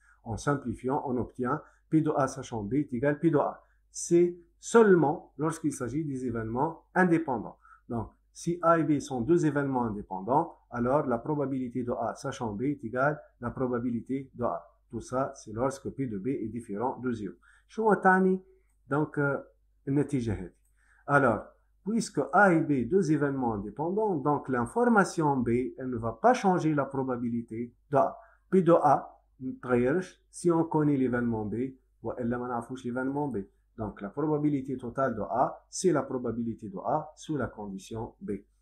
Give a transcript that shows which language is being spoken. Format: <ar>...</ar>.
<fr>En simplifiant, on obtient P de A sachant B est égal à P de A. C'est seulement lorsqu'il s'agit des événements indépendants. Donc, si A et B sont deux événements indépendants, alors la probabilité de A sachant B est égale à la probabilité de A. Tout ça, c'est lorsque P de B est différent de 0.</fr> <ar>شو تعني donc النتيجة هذه.</ar> <fr>Alors, puisque A et B, deux événements indépendants, donc l'information B, elle ne va pas changer la probabilité de A. P de A, si on connaît l'événement B, ou elle ne connaît l'événement B. Donc, la probabilité totale de A, c'est la probabilité de A sous la condition B.</fr>